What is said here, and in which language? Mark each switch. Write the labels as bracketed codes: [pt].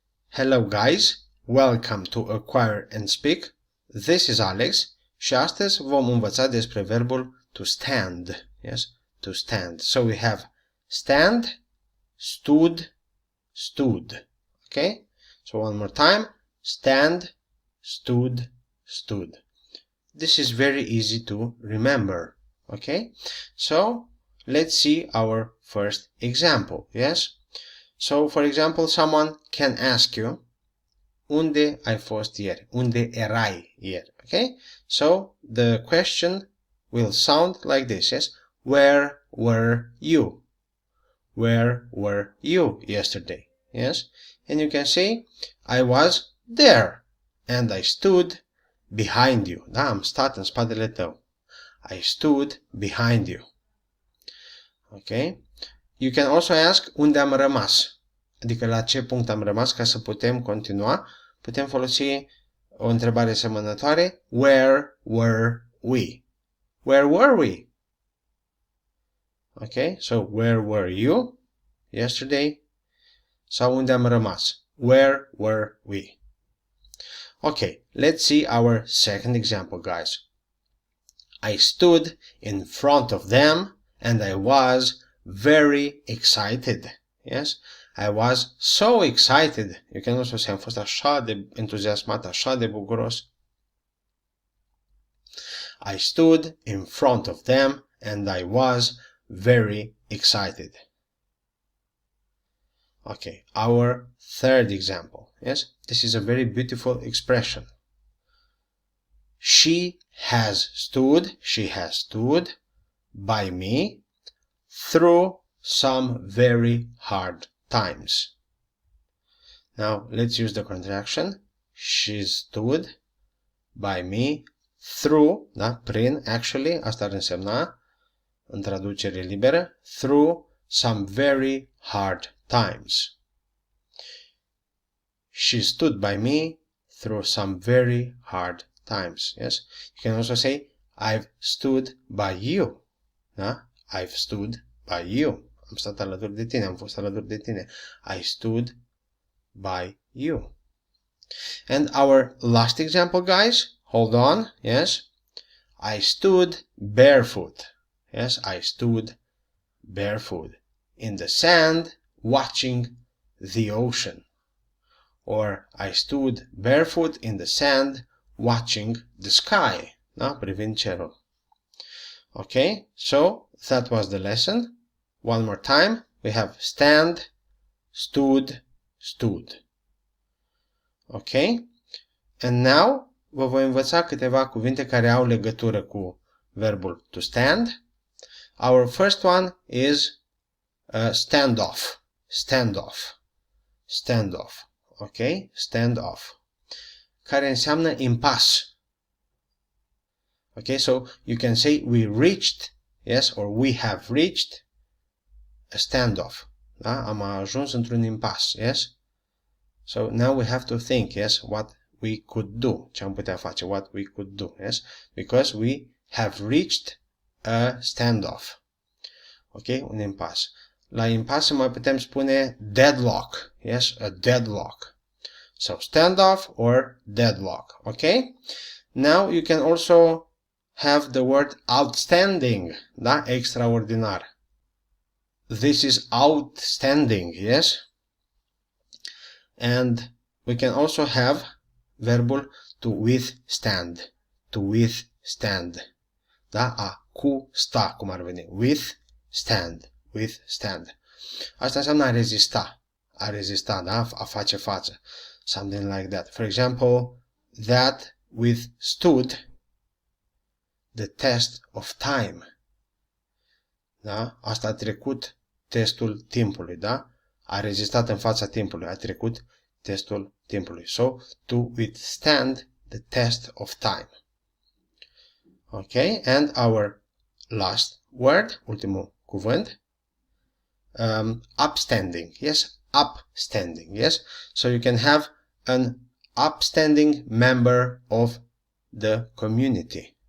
[en] Hello guys, welcome to Acquire and Speak. This is Alex [ro] și astăzi vom învăța despre verbul to stand. [en] Yes, to stand. So we have stand, stood, stood. Okay? So one more time. Stand, stood, stood. This is very easy to remember. Okay? So let's see our first example. Yes? So, for example, someone can ask you, [ro] unde ai fost ieri? Unde erai ieri? Okay? [en] So, the question will sound like this, yes? Where were you? Where were you yesterday? Yes? And you can say, I was there and I stood behind you. [ro] Da, am stat în spatele tău. [en] I stood behind you. Okay? You can also ask [ro] unde am rămas, adică la ce punct am rămas, ca să putem continua. Putem folosi o întrebare asemănătoare. [en] Where were we? Where were we? Okay, so where were you yesterday? [ro] Sau unde am rămas? [en] Where were we? Okay, let's see our second example, guys. I stood in front of them and I was very excited. Yes, I was so excited. You can also say [ro] am fost așa de entuziasmat, așa de bucuros. [en] I stood in front of them and I was very excited. Okay, our third example. Yes, this is a very beautiful expression. She has stood by me through some very hard times. Now, let's use the contraction. She stood by me through, [ro] da, prin, [en] actually, [ro] asta ar însemna, în traducere liberă, [en] through some very hard times. She stood by me through some very hard times. Yes? You can also say, I've stood by you. Da? I've stood by you. [ro] Am stat alături de tine, am fost alături de tine. [en] I stood by you. And our last example, guys, hold on, yes. I stood barefoot. Yes, I stood barefoot in the sand watching the ocean. Or I stood barefoot in the sand watching the sky. Da? [ro] Privind cerul. [en] Okay, so that was the lesson. One more time, we have stand, stood, stood. Okay? And now, [ro] vă voi învăța câteva cuvinte care au legătură cu verbul to stand. [en] Our first one is stand off. Stand off. Stand off. Okay? Stand off. [ro] Care înseamnă impas. [en] Okay, so you can say we reached, yes, or we have reached a standoff. [ro] Da? Am ajuns într-un impas, yes? [en] So now we have to think, yes, what we could do. [ro] Ce am putea face, [en] what we could do, yes? Because we have reached a standoff. Ok, [ro] un impas. La impas mai putem spune deadlock, yes, a deadlock. [en] So standoff or deadlock, okay? Now you can also have the word outstanding, da? Extraordinar. This is outstanding, yes? And we can also have verbul to withstand. [ro] To withstand. Da? A cu sta, cum ar veni. [en] Withstand. Withstand. [ro] Asta înseamnă a rezista. A rezista, da? A face față. [en] Something like that. For example, that withstood the test of time. [ro] Da? Asta a trecut testul timpului, da? A rezistat în fața timpului, a trecut testul timpului. [en] So, to withstand the test of time. Okay, and our last word, [ro] ultimul cuvânt, [en] upstanding. Yes, upstanding. Yes, so you can have an upstanding member of the community.